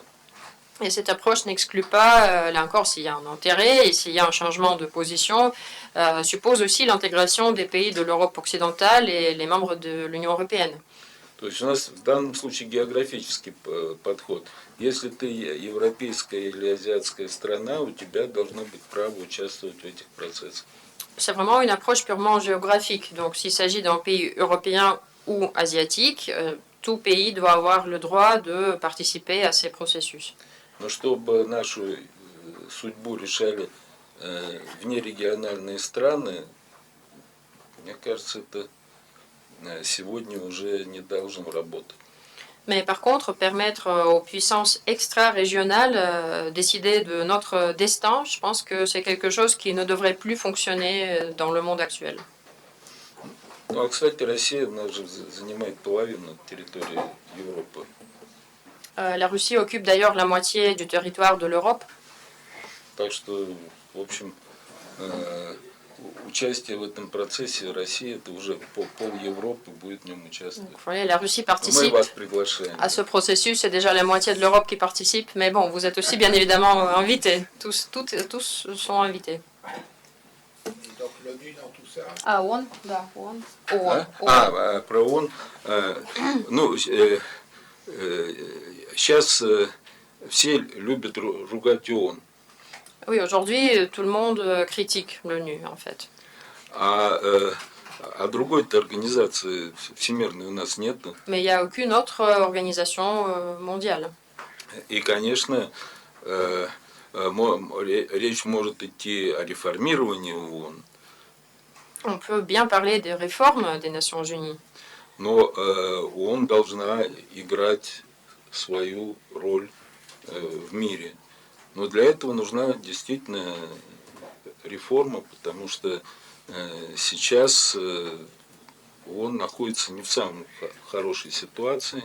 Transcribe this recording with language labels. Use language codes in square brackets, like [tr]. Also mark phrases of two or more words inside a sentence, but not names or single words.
[fr] Et cette approche n'exclut pas, là encore, s'il y a un intérêt et s'il y a un changement de position, suppose aussi l'intégration des pays de l'Europe occidentale et les membres de l'Union européenne. [ru] То есть у нас в данном случае географический подход. Если ты европейская или азиатская страна, у тебя должно быть право участвовать в этих процессах. [fr] C'est vraiment une approche purement géographique. Donc s'il s'agit d'un pays européen ou asiatique, tout pays doit avoir le droit de participer à ces processus. [ru] Но чтобы нашу судьбу решали внерегиональные страны, мне кажется, это сегодня уже не должно работать. [fr] Mais par contre, permettre aux puissances extra-régionales décider de notre destin, je pense que c'est quelque chose qui ne devrait plus fonctionner dans le monde actuel. [ru] Ну, а, кстати, Россия, она же занимает половину территории Европы. [fr] La Russie occupe d'ailleurs la moitié du territoire de l'Europe. [ru] Так что, в общем, участие в этом процессе России, это уже пол Европы будет в нем участвовать. [fr] Vous voyez, la Russie [ru] Мы [fr] participe [ru] вас приглашаем. [fr] à ce processus, c'est déjà la moitié de l'Europe qui participe, mais bon, vous êtes aussi bien évidemment invités, tous sont invités. Donc l'ONU dans tout ça. [ru] А ООН? Да, ООН. Про ООН. Ну, сейчас все любят ругать ООН. [fr] Oui, aujourd'hui, tout le monde critique l'ONU, en fait. [ru] А другой-то организации всемирной у нас нет. [fr] Mais il n'y a aucune autre organisation mondiale. [ru] И, конечно, речь может идти о реформировании ООН. [fr] On peut bien parler des réformes des Nations Unies. [ru] Но ООН должна играть свою роль в мире. Но для этого нужна действительно реформа, потому что сейчас он находится не в самой хорошей ситуации.